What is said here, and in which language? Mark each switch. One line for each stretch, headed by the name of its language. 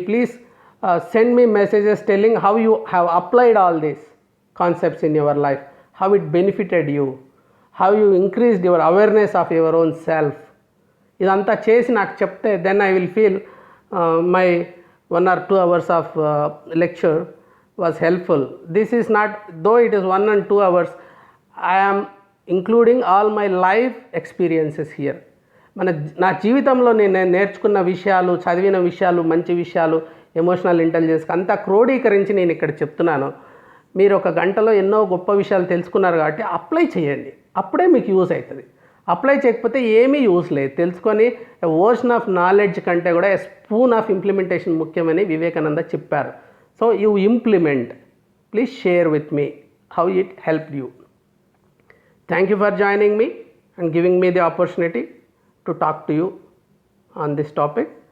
English: Please send మీ messages telling how you have applied all these concepts in your life, how it benefited you, how you increased your awareness of your own self.
Telugu: ఇదంతా చేసి నాకు చెప్తే
English: Then I will feel my 1 or 2 hours of lecture was helpful. This is not, though it is 1 and 2 hours, I am including all my life experiences here.
Telugu: నా జీవితంలో నేను నేర్చుకున్న విషయాలు, చదివిన విషయాలు, మంచి విషయాలు, ఎమోషనల్ ఇంటెలిజెన్స్ అంతా క్రోడీకరించి నేను ఇక్కడ చెప్తున్నాను. మీరు 1 గంటలో ఎన్నో గొప్ప విషయాలు తెలుసుకున్నారు కాబట్టి అప్లై చేయండి, అప్పుడే మీకు యూజ్ అవుతుంది. అప్లై చేయకపోతే ఏమీ యూజ్ లేదు. తెలుసుకొని
English: ocean of knowledge
Telugu: కంటే కూడా
English: spoon of implementation
Telugu: ముఖ్యమని వివేకానంద చెప్పారు.
English: So you implement. Please share with me how it helped you. Thank you for joining me and giving me the opportunity to talk to you on this topic.